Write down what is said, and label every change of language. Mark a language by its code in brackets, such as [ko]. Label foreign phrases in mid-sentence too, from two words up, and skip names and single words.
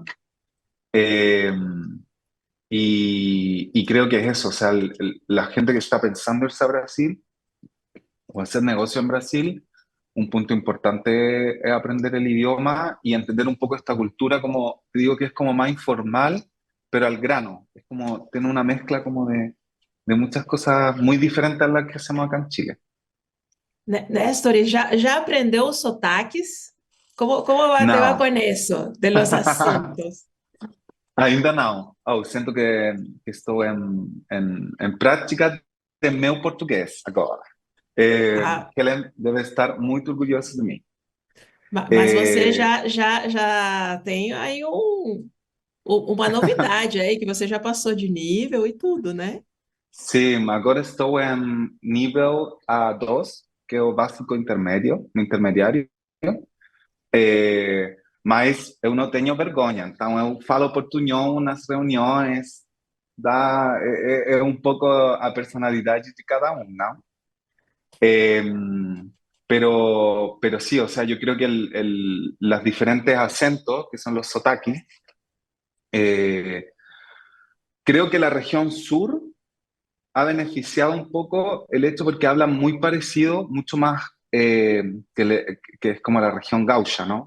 [es] Eh, y creo que es eso, o sea, la gente que está pensando irse a Brasil o hacer negocio en Brasil, un punto importante es aprender el idioma y entender un poco esta cultura, como te digo, que es como más informal, pero al grano. Es como, tiene una mezcla como de muchas cosas muy diferentes a las que hacemos acá en Chile. [pt] Néstor, [es] ¿y ya [pt] aprendeu os sotaques? [es] Te va No, con eso, de los acentos? [pt] ainda não. Oh, sinto que estou em prática de meu português agora. Ah, Helen [es] debe estar [pt] muito orgulhosa de mim. mas você Eh, já tem aí uma novidade aí, que você já passou de nível e tudo, né? sim, agora estou em nível A2, que é o básico intermédio, intermediário. Mas eu não tenho vergonha, então eu falo portunhol nas reuniões, é um pouco a personalidade de cada um, não? [es] Eh, pero sí, o sea, yo creo que los diferentes acentos, que son los sotaquis, eh, creo que la región sur ha beneficiado un poco el hecho porque hablan muy parecido, mucho más que es como la región gaucha, ¿no?